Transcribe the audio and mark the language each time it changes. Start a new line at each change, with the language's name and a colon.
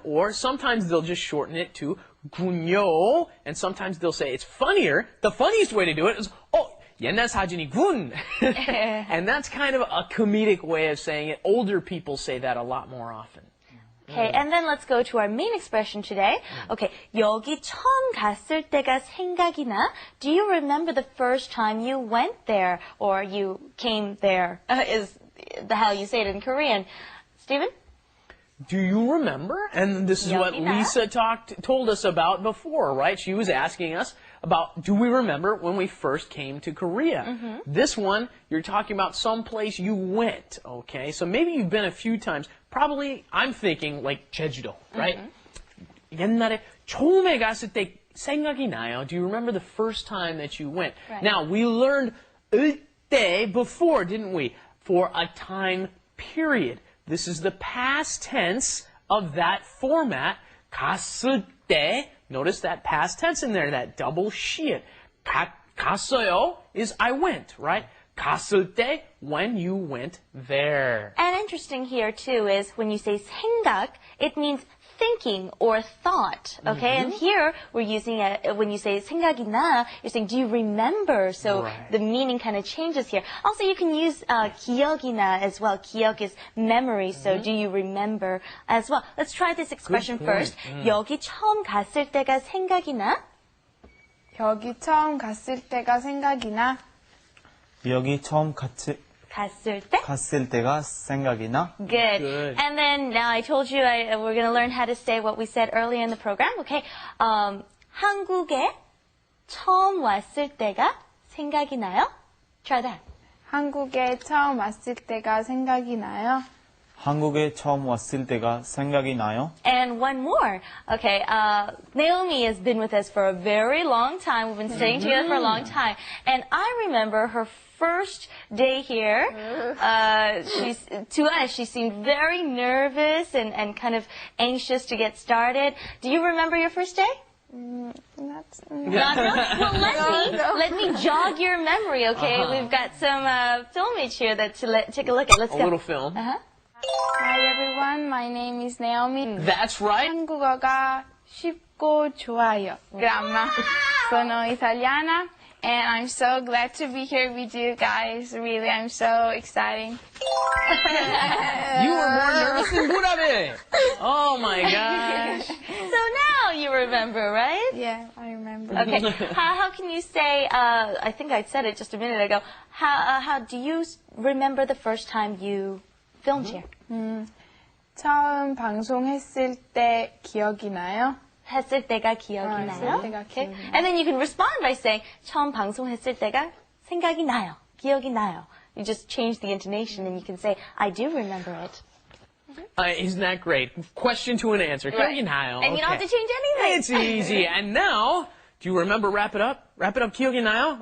English: Or sometimes they'll just shorten it to 군요. And sometimes they'll say it's funnier. The funniest way to do it is, oh,
Korean: 옛날 사진이군.
English: And that's kind of a comedic way of saying it. Older people say that a lot more often. Okay, and then let's go to our main expression today.
Korean: Okay, 여기 처음 갔을 때가 생각이 나?
English: Do you remember the first time you went there or you came there? Is how you say it in Korean. Stephen? Do you remember? And this is what
Korean: 여기 나?
English: Lisa told us about before, right? She was asking us about, do we remember when we first came to Korea? This one, you're talking about some place you went, okay? So maybe you've been a few times. Probably, I'm thinking like Jeju-do, right?
Korean: 옛날에 처음에 갔을 때 생각이 나요.
English: Do you remember the first time that you went? Right. Now, we learned 때 before, didn't we? For a time period. This is the past tense of that format.
Korean: 갔을 때.
English: Notice that past tense in there, that double 시읒. 갔어요 is I went, right? 갔을 때, when you went there. And interesting here too is when you say 생각, it means thinking or thought, okay? And here we're using it, when you say 생각이 나, you're saying, do you remember? So Right. the meaning kind of changes here. Also, you can use 기억이 나 as well. 기억 is memory, so do you remember as well? Let's try this expression point. first.
Korean: 여기 처음 갔을 때가 생각이 나? 여기 처음 갔을 때가 생각이 나. 여기 처음 갔을 때? 갔을 때가 생각이 나?
English: Good. Good. And then now I told you we're going to learn how to say what we said earlier in the program. Okay.
Korean: 한국에 처음 왔을 때가 생각이 나요?
English: Try that.
Korean: 한국에 처음 왔을 때가 생각이 나요. 한국에 처음 왔을 때가 생각이 나요?
English: And one more. Okay. Naomi has been with us for a very long time. We've been staying together for a long time. And I remember her first day here. To us, she seemed very nervous and kind of anxious to get started. Do you remember your first day? Not really? Well, let me jog your memory, okay? We've got some filmage here that take a look at. Let's A go. little film. Hi everyone, my name is Naomi. That's right.
Korean: 한국어가 쉽고 좋아요. Gramma.
Italian: Sono italiana
English: and I'm so glad to be here with you guys. Really, I'm so excited. You were more nervous than Burabe. Oh my gosh. So now you remember, right? Yeah, I remember. Okay. How can you say, I think I said it just a minute ago, how do you remember the first time you filmed here?
Korean: 처음 방송했을 때 기억이 나요? 했을 때가 기억이 나요? 했을 때가
English: Okay.
Korean: 기억이 나요.
English: And then you can respond by saying,
Korean: 처음 방송했을 때가 생각이 나요. 기억이 나요.
English: You just change the intonation and you can say, I do remember it. Isn't that great? Question to an answer. Right.
Korean: 기억이 나요.
English: And you don't have to change anything. It's easy. And now, do you remember wrap it up? Wrap it up,
Korean: 기억이 나요?